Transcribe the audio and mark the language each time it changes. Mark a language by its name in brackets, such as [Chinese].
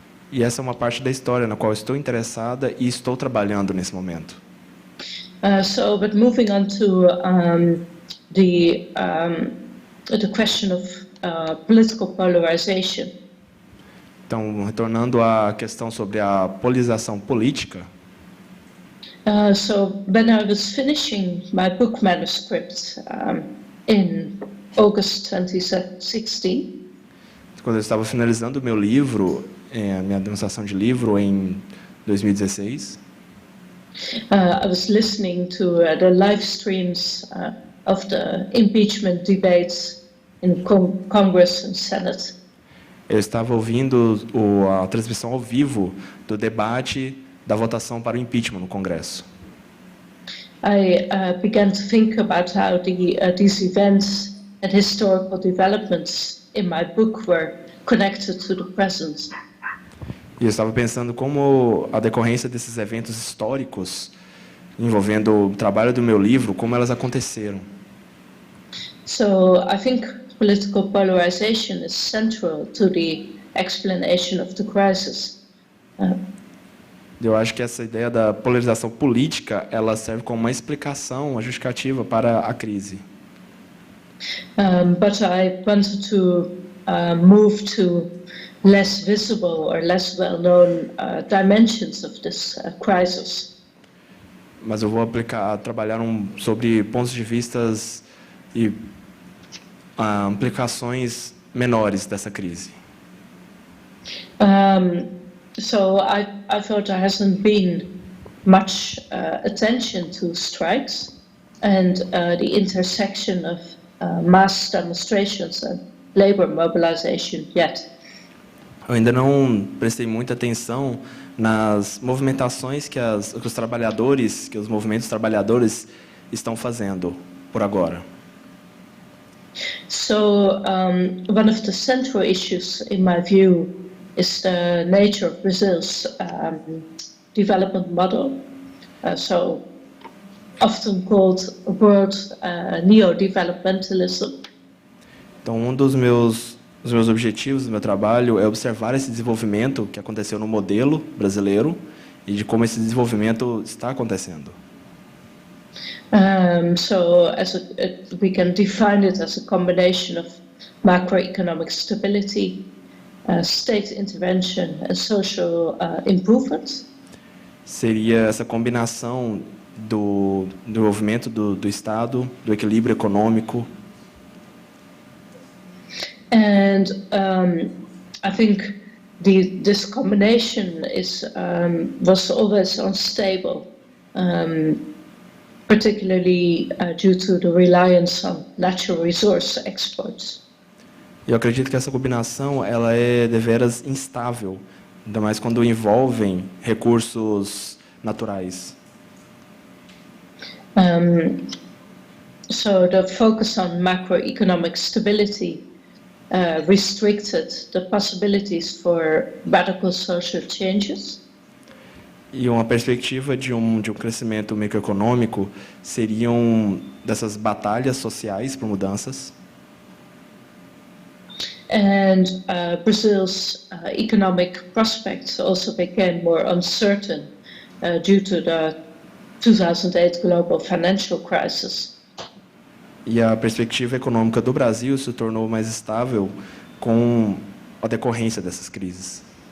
[Portuguese] E essa é uma parte da história na qual estou interessada e estou trabalhando nesse momento. [English] But moving on to the question of political polarization. [Portuguese] Então, retornando à questão sobre a polarização política. [English] So when I was finishing my book manuscript in August 2016, [Portuguese] Quando eu estava finalizando o meu livro, a minha demonstração de livro em 2016, [English] I was listening to the live streams of the impeachment debates in Congress and Senate. [Portuguese] eu estava ouvindo a transmissão ao vivo do debate da votação para o impeachment no Congresso. [English] I began to think about how these events and historical developments in my book were connected to the present. [Portuguese] E eu estava pensando como a decorrência desses eventos históricos envolvendo o trabalho do meu livro, como elas aconteceram. [English] So I think political polarization is central to the explanation of the crisis. [Portuguese] Eu acho que essa ideia da polarização política, ela serve como uma explicação, uma justificativa para a crise. [English] But I wanted to move to less visible or less well-known dimensions of this crisis. [Portuguese] Mas eu vou trabalhar sobre pontos de vistas e implicações menores dessa crise. [English] So I thought there hasn't been much attention to strikes and the intersection of mass demonstrations and labor mobilization yet. [Portuguese] Eu ainda não prestei muita atenção nas movimentações que os trabalhadores, que os movimentos trabalhadores estão fazendo por agora. [English] So one of the central issues, in my view, is the nature of Brazil's development model. So often called world neo-developmentalism. [Portuguese] Então, um dos meus objetivos do meu trabalho é observar esse desenvolvimento que aconteceu no modelo brasileiro e de como esse desenvolvimento está acontecendo. [English] So we can define it as a combination of macroeconomic stability, state intervention and social improvements. [Portuguese] Seria essa combinação do desenvolvimento do Estado, do equilíbrio econômico. [English] And I think this combination was always unstable, particularly due to the reliance on natural resource exports. [Portuguese] Eu acredito que essa combinação ela é deveras instável, ainda mais quando envolvem recursos naturais. [English] So the focus on macroeconomic stability restricted the possibilities for radical social changes. [Portuguese] E uma perspectiva de um crescimento microeconômico seriam dessas batalhas sociais por mudanças. [English] And Brazil's economic prospects also became more uncertain due to the 2008 global financial crisis. [Portuguese] E a perspectiva econômica do Brasil se tornou mais estável com a decorrência dessas crises.